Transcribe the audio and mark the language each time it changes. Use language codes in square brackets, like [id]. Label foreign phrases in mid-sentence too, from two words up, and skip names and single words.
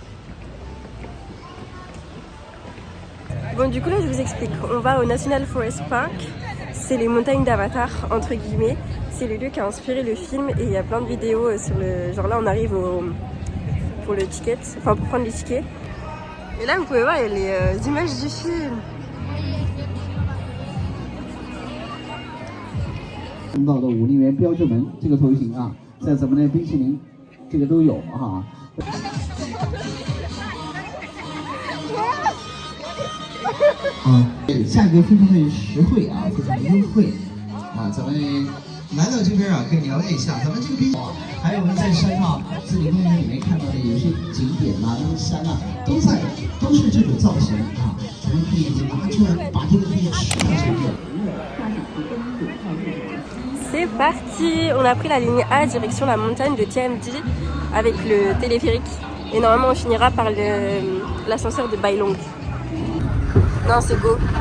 [fr] Bon, du coup, là, je vous explique. On va au National Forest Park. C'est les montagnes d'Avatar, entre guillemets. C'est le lieu qui a inspiré le film et il y a plein de vidéos sur le... Genre là, on arrive pour le ticket, enfin pour prendre les tickets. Et là, vous pouvez voir, il y a les images du film. [zh] 看到的武陵源标志门这个头型啊，在咱们的冰淇淋这个都有哈。价格非常的实惠啊，非常的优惠啊，咱们来到这边啊，可以了解一下咱们这个冰啊，还有我们在山上自己公园里面看到的有些景点啊，那个山啊，都是这种造型啊，咱们可以拿出来把这个可以吃的这个。 [fr] C'est parti! On a pris la ligne A direction la montagne de TMD avec le téléphérique. Et normalement on finira par l'ascenseur de Bailong. Non, c'est go!